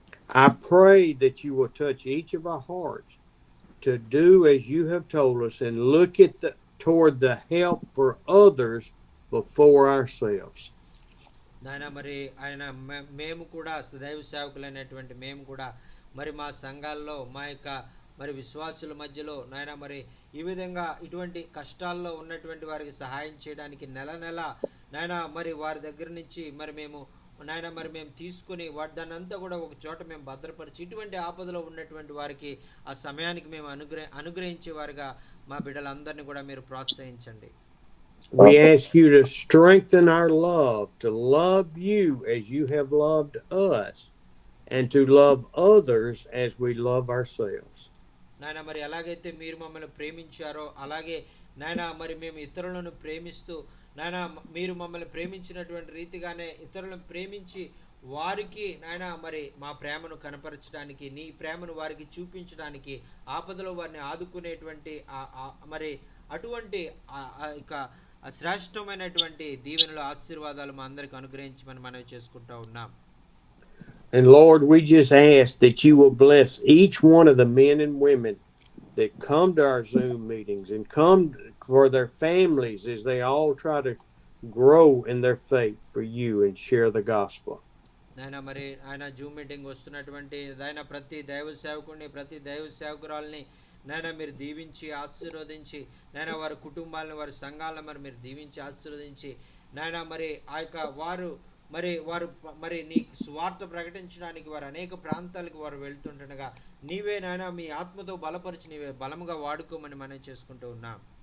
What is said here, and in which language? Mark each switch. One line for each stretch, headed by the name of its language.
English: I pray that you will touch each of our hearts to do as you have told us and look at toward the help for others before ourselves.
Telugu: నాయన మరి ఆయన మేము కూడా దైవ సేవకులైనటువంటి మేము కూడా మరి మా సంఘాల్లో మా యొక్క మరి విశ్వాసుల మధ్యలో నాయన మరి ఈ విధంగా ఇటువంటి కష్టాల్లో ఉన్నటువంటి వారికి సహాయం చేయడానికి నెల నాయన మరి వారి దగ్గర నుంచి మరి మేము తీసుకుని దాన్ని అంతా కూడా ఒక చోట మేము భద్రపరిచి ఇటువంటి ఆపదలో ఉన్నటువంటి వారికి ఆ సమయానికి మేము అనుగ్రహించే వారిగా మా బిడ్డలందరినీ కూడా మీరు ప్రోత్సహించండి.
English: We ask you to strengthen our love, to love you as you have loved us, and to love others as we love ourselves.
Telugu: నాయన మరి ఎలాగైతే మీరు మమ్మల్ని ప్రేమించారో అలాగే నాయన మరి మేము ఇతరులను ప్రేమిస్తూ నాయన మీరు మమ్మల్ని ప్రేమించినటువంటి రీతిగానే ఇతరులను ప్రేమించి వారికి నాయన మరి మా ప్రేమను కనపరచడానికి నీ ప్రేమను వారికి చూపించడానికి ఆపదలో వారిని ఆదుకునేటువంటి మరి అటువంటి ఇక శ్రేష్టమైనటువంటి దీవెనలు ఆశీర్వాదాలు మా అందరికి అనుగ్రహించమని మనవి చేసుకుంటూ ఉన్నాం.
English: And Lord, we just ask that you will bless each one of the men and women that come to our Zoom meetings and come for their families as they all try to grow in their faith for you and share the gospel.
Telugu: నాయన మరి ఆయన Zoom meeting వస్తున్నటువంటి ఆయన ప్రతి దైవ సేవకుడిని ప్రతి దైవ సేవకురాలని నాయన మీరు దీవించి ఆశీర్వదించి నాయన వారి కుటుంబాలను వారి సంఘాలను మరి మీరు దీవించి ఆశీర్వదించి నాయన మరి ఆ యొక్క వారు మరి నీ స్వార్థ ప్రకటించడానికి వారు అనేక ప్రాంతాలకు వారు వెళ్తుండగా నీవే నాయన మీ ఆత్మతో బలపరిచి నీవే బలముగా వాడుకోమని మనం చేసుకుంటూ ఉన్నాం.